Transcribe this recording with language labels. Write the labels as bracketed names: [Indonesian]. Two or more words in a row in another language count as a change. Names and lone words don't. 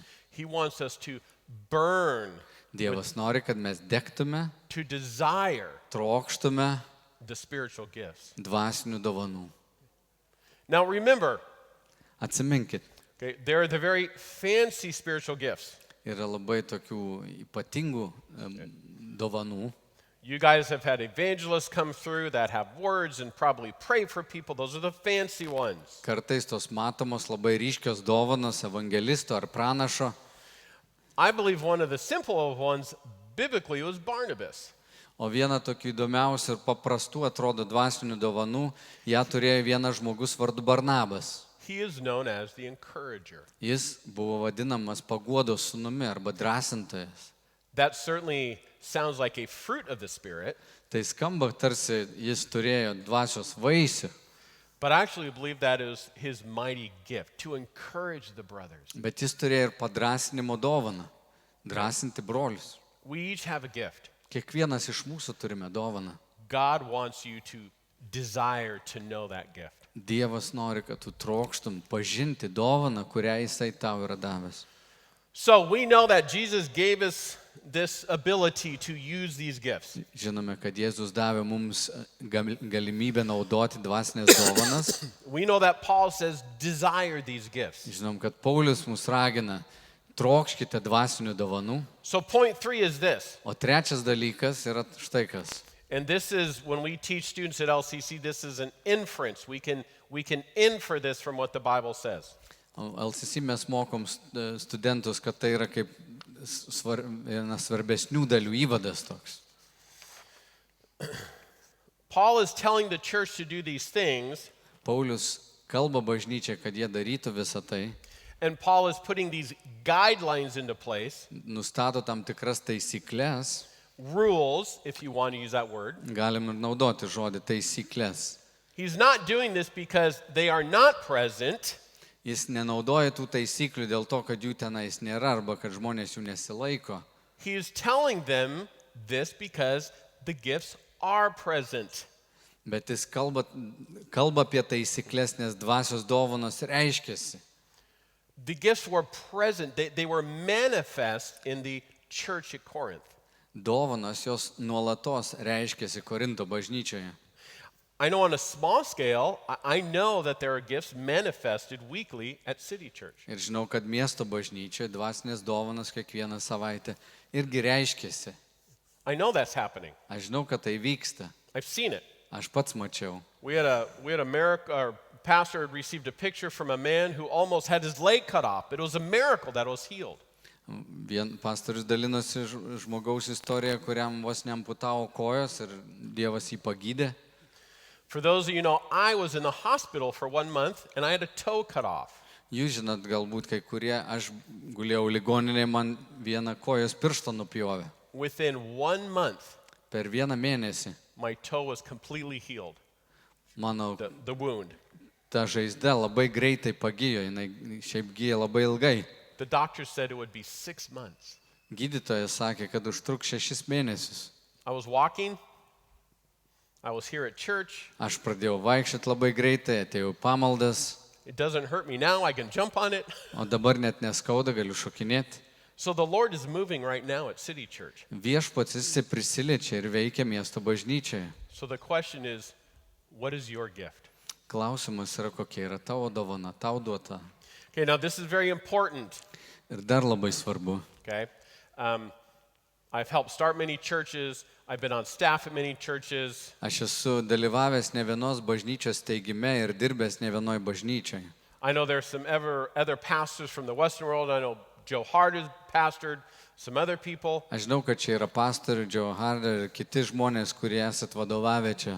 [English] He wants us to burn, [Lithuanian] Dievas nori, kad mes degtume, [English] to desire [Lithuanian] trokštume [English] the spiritual gifts. [Lithuanian] dvasinių dovanų. [English] Now remember, [Lithuanian] Atsiminkit, [English] okay, there are the very fancy spiritual gifts. [Lithuanian] yra labai tokių ypatingų dovanų. [English] You guys have had evangelists come through that have words and probably pray for people. Those are the fancy ones. [Lithuanian] Kartais tos matomos labai ryškios dovanos evangelisto ar pranašo. [English] I believe one of the simple ones biblically was Barnabas. [Lithuanian] O viena tokių įdomiausių ir paprastų atrodo dvasinių dovanų, ją turėjo vienas žmogus vardu Barnabas. [English] He is known as the encourager. [Lithuanian] Jis buvo vadinamas paguodos sūnumi arba drąsintojas. [English] That certainly sounds like a fruit of the Spirit, [Lithuanian] Tai skamba tarsi jis turėjo dvasios vaisių, [English] but I actually believe that is his mighty gift to encourage the brothers. [Lithuanian] bet jis turėjo ir padrasinimo dovaną, drąsinti brolius. [English] We each have a gift. [Lithuanian] Kiekvienas iš mūsų turime dovaną. [English] God wants you to desire to know that gift. [Lithuanian] Dievas nori, kad tu trokštum pažinti dovaną, kurią jisai tau yra davęs. [English] So we know that Jesus gave us this ability to use these gifts. [Lithuanian] Žinome, kad Jėzus davė mums galimybę naudoti dvasinės dovanas. [English] We know that Paul says desire these gifts. [Lithuanian] Žinom, kad Paulius mus ragina, trokškite dvasinių dovanų. [English] So point 3 is this. [Lithuanian] O trečias dalykas yra štai kas. [English] And this is when we teach students at LCC, this is an inference. We can infer this from what the Bible says. [Lithuanian] O LCC mes mokom studentus, kad tai yra kaip vienas svarbesnių dalių įvadas toks. [English] Paul is telling the church to do these things, [Lithuanian] Paulius kalba bažnyčiai, kad jie darytų visą tai, [English] and Paul is putting these guidelines into place, [Lithuanian] nustato tam tikras taisyklės, [English] rules, if you want to use that word. [Lithuanian] galim ir naudoti žodį taisyklės. [English] He's not doing this because they are not present. [Lithuanian] Jis nenaudoja tų taisyklių dėl to, kad jų tenais nėra arba kad žmonės jų nesilaiko. [English] He is telling them this because the gifts are present. [Lithuanian] Bet jis kalba apie taisyklės, nes dvasios dovanos reiškiasi. [English] The gifts were present. They were manifest in the church at Corinth. [Lithuanian] Dovanos jos nuolatos reiškiasi Korinto bažnyčioje. [English] I know on a small scale, I know that there are gifts manifested weekly at City Church. [Lithuanian] Ir žinau, kad miesto bažnyčioje dvasinės dovanos kiekvieną savaitę irgi reiškiasi. [English] I know that's happening. [Lithuanian] Aš žinau, kad tai vyksta. [English] I've seen it. [Lithuanian] Aš pats mačiau. [English] We had a miracle. Our pastor had received a picture from a man who almost had his leg cut off. It was a miracle that was healed. [Lithuanian] Pastorius dalinosi žmogaus istoriją, kuriam vos neamputavo kojos ir Dievas jį pagydė. [English] For those of you who know, I was in the hospital for 1 month and I had a toe cut off. [Lithuanian] Jūs žinot, galbūt kai kurie, aš gulėjau ligoninėje, man vieną kojos pirštą nupjovė. [English] Within 1 month, [Lithuanian] Per vieną mėnesį [English] my toe was completely healed, [Lithuanian] mano [English] the wound. [Lithuanian] ta žaizda labai greitai pagijo, jinai šiaip gyja labai ilgai. [English] The doctor said it would be 6 months. [Lithuanian] Gydytojas sakė, kad užtruks 6 mėnesius. [English] I was walking. I was here at church. [Lithuanian] Aš pradėjau vaikščioti labai greitai, atėjau pamaldas, [English] It doesn't hurt me now. I can jump on it. [Lithuanian] o dabar net neskauda, galiu šokinėti. [English] So the Lord is moving right now at City Church. [Lithuanian] Viešpats jis prisiliečia ir veikia miesto bažnyčioje. [English] So the question is, what is your gift? [Lithuanian] Klausimas yra, kokia yra tavo dovana, tau duota. [English] Okay, now this is very important. [Lithuanian] Ir dar labai svarbu. [English] Okay, I've helped start many churches. I've been on staff at many churches. [Lithuanian] Aš esu dalyvavęs ne vienos bažnyčios steigime ir dirbęs ne vienoj bažnyčioj. [English] I know there's some other pastors from the Western world. I know Joe Hart has pastored, some other people. [Lithuanian] Aš žinau, kad čia yra pastorių, Joe Harder ir kiti žmonės, kurie esat vadovavę čia.